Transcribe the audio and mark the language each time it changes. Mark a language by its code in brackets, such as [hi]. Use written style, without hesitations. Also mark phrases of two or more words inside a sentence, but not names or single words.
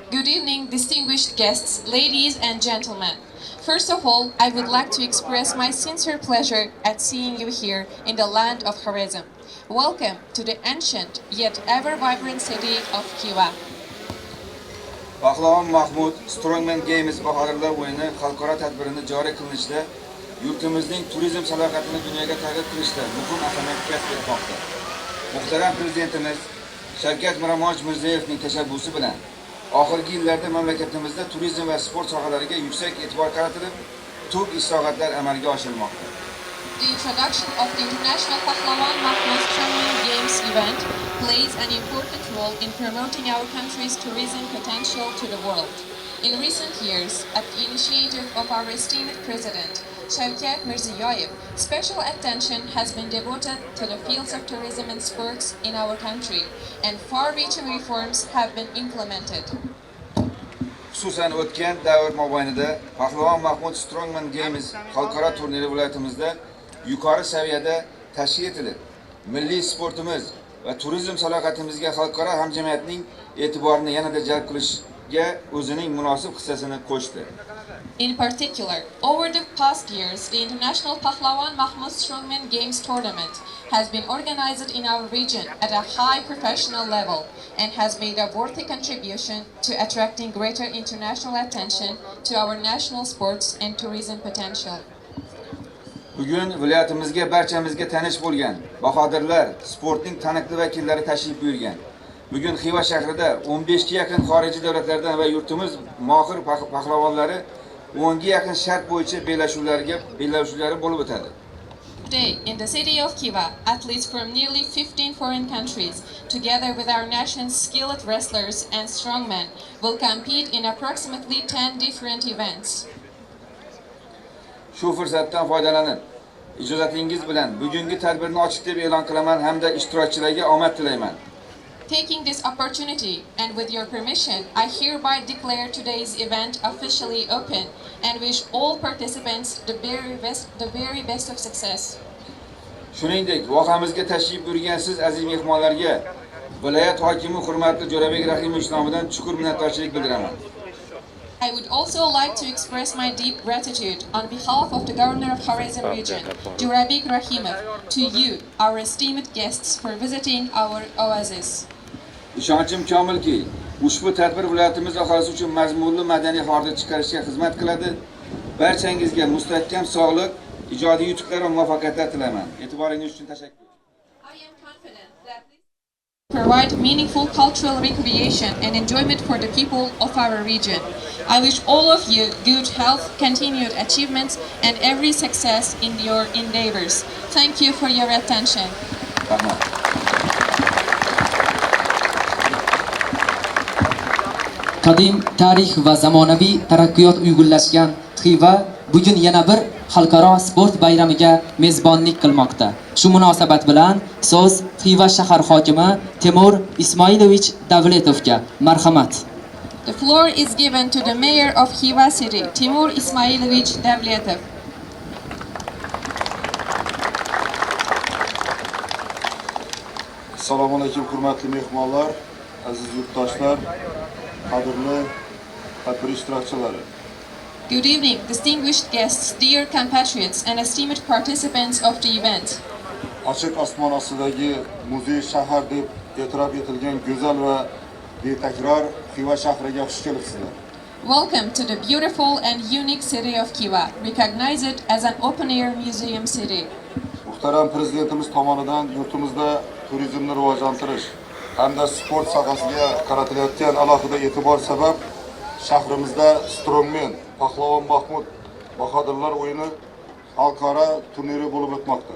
[en] Good evening, distinguished guests, ladies and gentlemen. First of all, I would like to express my sincere pleasure at seeing you here in the land of Horizm. Welcome to the ancient yet ever vibrant city of Khiva. [uz] Pahlavon Mahmud Strongman Games bahodirlar o'yini xalqaro tadbirini joriy qilinishda yurtimizning turizm salohiyatini dunyoga targ'ib qilishda muhim ahamiyat kasb etmoqda. Muhtaram Prezidentimiz Shavkat Mirziyoyevning tashabbusi bilan oxirgi yillarda mamlakatimizda turizm va sport sohalariga yuksak e'tibor qaratilib, ko'p islohotlar amalga oshirilmoqda. [en] The introduction of the International Pahlavon Mahmud Strongman Games event plays an important role in promoting our country's tourism potential to the world. In recent years, at the initiative of our esteemed President, Shavkat Mirziyoyev, special attention has been devoted to the fields of tourism and sports in our country, and far-reaching reforms have been implemented. [uz] Xususan o'tgan davr mobaynida Pahlavon Mahmud Strongman Games xalqaro turniri viloyatimizda yuqori saviyada tashkil etilib, milliy sportimiz va turizm salohiyatimizga xalqaro hamjamiyatning e'tiborini yanada jalb qilishga o'zining munosib hissasini qo'shdi. [en] In particular, over the past years, the International Pahlavon Mahmud Strongman Games tournament has been organized in our region at a high professional level and has made a worthy contribution to attracting greater international attention to our national sports and tourism potential. [uz] Bugun viloyatimizga barchamizga tanish bo'lgan bahodirlar, sportning taniqli vakillari tashrif buyurgan. Bugun Xiva shahrida 15 ga yaqin xorijiy davlatlardan va yurtimiz mohir pahlavonlari 10 ga yaqin shart bo'yicha bellashuvlari bo'lib o'tadi. [en] Today, in the city of Khiva, athletes from nearly 15 foreign countries, together with our nation's skilled wrestlers and strongmen, will compete in approximately 10 different events. [uz] Shu fursatdan foydalanib, ijozatingiz bilan bugungi tadbirni ochiq deb e'lon qilaman hamda ishtirokchilarga omad tilayman. [en] Taking this opportunity and with your permission, I hereby declare today's event officially open and wish all participants the very best of success. [uz] Shuningdek, vohamizga tashrif buyurgan siz aziz mehmonlarga viloyat hokimi hurmatli Jo'rabek Rahimovich nomidan chuqur minnatdorchilik bildiraman. [en] I would also like to express my deep gratitude on behalf of the Governor of Horizm region, Jo'rabek Rahimov, to you, our esteemed guests, for visiting our oasis. [uz] Ishonchim komilki, ushbu tadbir viloyatimiz aholisi uchun mazmunli madaniy hordiq chiqarishga xizmat qiladi. Barchangizga mustahkam sog'lik, ijodiy yutuqlar va muvaffaqiyatlar tilayman. E'tiboringiz uchun tashakkur. [en] I am confident that this will provide meaningful cultural recreation and enjoyment for the people of our region. I wish all of you good health, continued achievements, and every success in your endeavors. Thank you for your attention. [uz] Rahmat. Qadim tarix va zamonaviy taraqqiyot uyg'unlashgan Xiva bugun yana bir xalqaro sport bayramiga mezbonlik qilmoqda. Shu munosabat bilan so'z Xiva shahar hokimi Timur Ismoilovich Davletovga. Marhamat. [en] The floor is given to the mayor of Khiva city, Timur Ismoilovich Davletov. [uz] Assalomu alaykum hurmatli mehmonlar, aziz yurtdoshlar, qadrli tadbir ishtirokchilari. [en] Good evening, distinguished guests, dear compatriots and esteemed participants of the event. [uz] Ochiq osmon ostidagi muzey shahar deb e'tirof etilgan go'zal va betakror Xiva shahriga xush kelibsizlar. [en] Welcome to the beautiful and unique city of Khiva, recognized as an open-air museum city. [uz] Muhtaram Prezidentimiz tomonidan yurtimizda turizmni rivojlantirish hamda sport sohasiga qaratilayotgan alohida e'tibor sabab shahrimizda Strongman Pahlavon Mahmud bahodirlar o'yini xalqaro turniri bo'lib o'tmoqda.